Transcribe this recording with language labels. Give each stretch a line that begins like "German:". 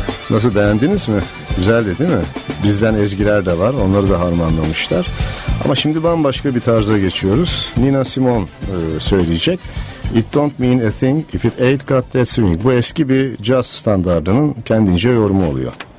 Turkish: Nasıl, beğendiniz mi? Güzeldi değil mi? Bizden ezgiler de var, onları da harmanlamışlar. Ama şimdi bambaşka bir tarza geçiyoruz. Nina Simone söyleyecek.
English: It don't mean a thing if it ain't got that swing.
Turkish: Bu eski bir jazz standardının kendince yorumu oluyor.